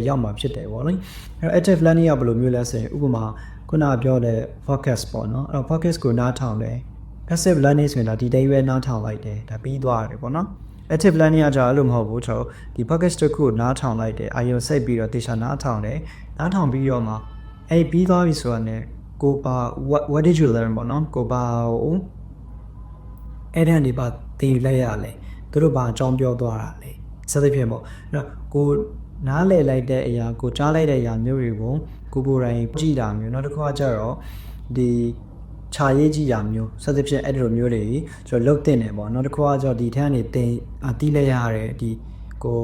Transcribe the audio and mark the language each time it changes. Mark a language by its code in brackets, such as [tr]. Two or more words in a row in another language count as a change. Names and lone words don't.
[my] ရောက်မှာဖြစ်တယ်ပေါ့နော်အဲ့တော့ [en] active learning [my] ကဘယ်လိုမျိုးလဲဆိုရင်ဥပမာခုနကပြောတဲ့ focus ပေါ့နော်အဲ့တော့ focus ကိုနားထောင်တယ် [en] passive learning [my] ဆိုရင်တော့ဒီတိုင်းပဲနားထောင်လိုက်တယ်ဒါပြီးသွားတယ်ပေါ့နော် [en] active learning [my] ကကြာအဲ့လိုမဟုတ်ဘူးကျွန်တော်ဒီ focus တစ်ခုကိုနားထောင်လိုက်တယ်အာရုံစိတ်ပြီးတော့တေချာနားထောင်တယ်နားထောင်ပြီးတော့မှအဲ့ပြီးသွားပြီဆိုတာ ਨੇ ကိုပါ [en] what did you learn [my] ပေါ့နော်ကိုပါ အဲ့ဒါနေပါသင်လိုက်ရလဲသူတို့ဘာအကြောင်းပြောသွားတာလဲစသဖြင့်ပေါ့အဲ့တော့ကိုနားလည်လိုက်တဲ့အရာကိုကြားလိုက်တဲ့အရာမျိုးတွေကိုကိုယ်တိုင်ကြည့်တာမျိုးနောက်တစ်ခု ကကျတော့ဒီခြာရေးကြည့်တာမျိုးစသဖြင့်အဲ့ဒီလိုမျိုးတွေကျွန်တော်လုတ်တင်တယ်ပေါ့နောက်တစ်ခုကကျတော့ဒီထက်ကနေတင်တီးလိုက်ရတဲ့ဒီကို